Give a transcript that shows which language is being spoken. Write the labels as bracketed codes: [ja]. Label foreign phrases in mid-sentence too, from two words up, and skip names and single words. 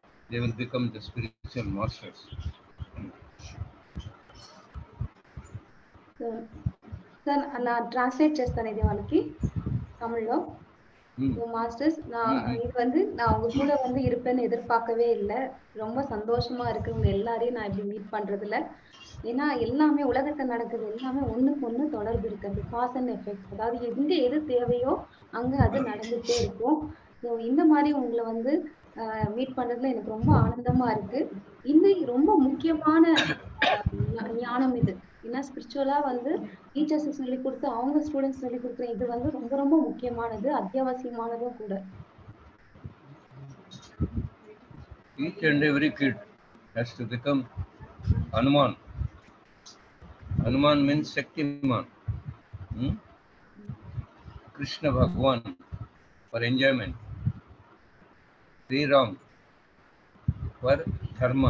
[en] they will become the spiritual masters. [te] సార్ నా ట్రాన్స్లేట్ చేస్తాను ఇది వాళ్ళకి தமிழ்లో. [ta] மாஸ்டர்ஸ், நான் உங்க கூட இருப்பேன்னு எதிர்பார்க்கவே இல்லை. ரொம்ப சந்தோஷமா இருக்கு உங்க எல்லாரையும் நான் இப்படி மீட் பண்றதுல. ஏன்னா எல்லாமே உலகத்துல நடக்குது, எல்லாமே ஒண்ணுக்கு ஒண்ணு தொடர்பு இருக்கு. அது [en] cause and effect, [ta] அதாவது எங்க எது தேவையோ அங்க அது நடந்துட்டே இருக்கும். இந்த மாதிரி உங்களை மீட் பண்றதுல எனக்கு ரொம்ப ஆனந்தமா இருக்கு. இன்னும் ரொம்ப முக்கியமான ஞானம் இது. ஏன்னா ஸ்பிரிச்சுவலா டீச்சர்ஸ் சொல்லி கொடுத்து அவங்க ஸ்டூடெண்ட்ஸ் சொல்லி கொடுக்குற இது ரொம்ப ரொம்ப முக்கியமானது, அத்தியாவசியமானதும் கூட. [en] Each and every kid has to become Hanuman. Hanuman means Shaktiman. Krishna Bhagwan for enjoyment. Sri Ram for dharma.